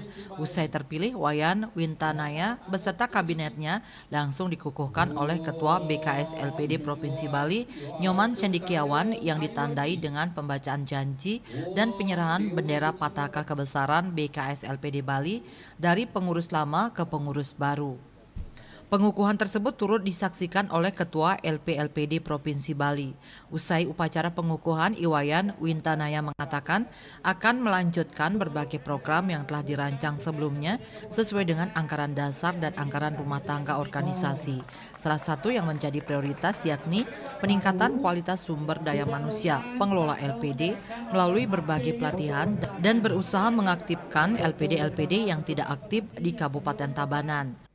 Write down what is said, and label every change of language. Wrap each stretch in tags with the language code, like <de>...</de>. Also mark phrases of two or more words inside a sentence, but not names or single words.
<id>Usai terpilih, Wayan Wintanaya beserta kabinetnya langsung dikukuhkan oleh Ketua BKS LPD Provinsi Bali, Nyoman Cendikiawan, yang ditandai dengan pembacaan janji dan penyerahan bendera Pataka Kebesaran BKS LPD Bali dari pengurus lama ke pengurus baru. Pengukuhan tersebut turut disaksikan oleh Ketua LPLPD Provinsi Bali. Usai upacara pengukuhan, Iwayan Wintanaya mengatakan akan melanjutkan berbagai program yang telah dirancang sebelumnya sesuai dengan anggaran dasar dan anggaran rumah tangga organisasi. Salah satu yang menjadi prioritas yakni peningkatan kualitas sumber daya manusia pengelola LPD melalui berbagai pelatihan dan berusaha mengaktifkan LPD-LPD yang tidak aktif di Kabupaten Tabanan.</id>